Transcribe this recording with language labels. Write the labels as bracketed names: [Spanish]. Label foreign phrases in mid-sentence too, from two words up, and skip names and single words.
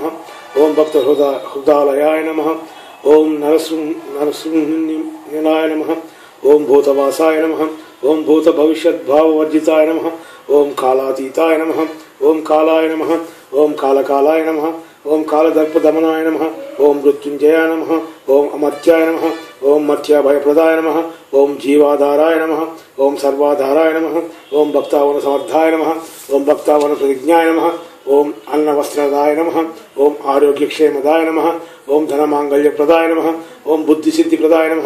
[Sanskrit] ఓం భక్త హృదాలయాయ నమః. ఓం నరసింహాయ నమః. ఓం భూతవాసాయ నమః. ఓం భూత భవిష్యత్ భావవర్జితాయ నమః. ఓం కాలాతీతాయ నమః. ఓం కాలాయ నమః. ఓం కాలకాలాయ నమః. ఓం కాలదర్పదమనాయ నమః. ఓం మృత్యుంజయాయ నమః. ఓం అమర్త్యాయ నమః. ओम मत्स्याभयप्रदाय नमः। ओम जीवाधाराय नमः। ओम सर्वाधाराय नमः। ओम भक्तावन समर्थाय नमः। ओम भक्तावन प्रतिज्ञाय नमः। ओम अन्नवस्त्रदाय नमः। ओम आरोग्यक्षेमदाय नमः। ओम धनमांगल्यप्रदाय नमः। ओम बुद्धिसिद्धिप्रदाय नमः।